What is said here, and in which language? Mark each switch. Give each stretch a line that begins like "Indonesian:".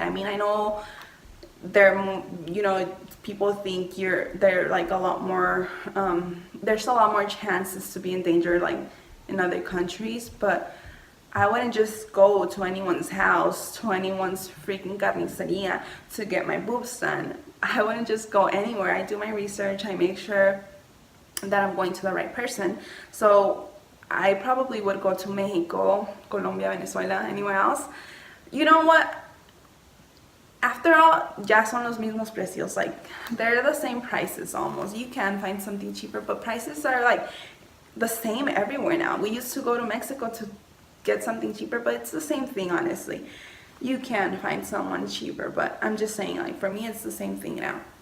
English: I mean, I know they're, you know, people think they're like a lot more, there's a lot more chances to be in danger like in other countries, but I wouldn't just go to anyone's house, to anyone's freaking carniceria to get my boobs done. I wouldn't just go anywhere. I do my research. I make sure that I'm going to the right person. So I probably would go to Mexico, Colombia, Venezuela, anywhere else. You know what? After all,
Spanish: ya son los mismos precios.
English: Like, they're the same prices almost. You can find something cheaper, but prices are like the same everywhere now. We used to go to Mexico to get something cheaper, but it's the same thing, honestly. You can find someone cheaper, but I'm just saying, like, for me, it's the same thing now.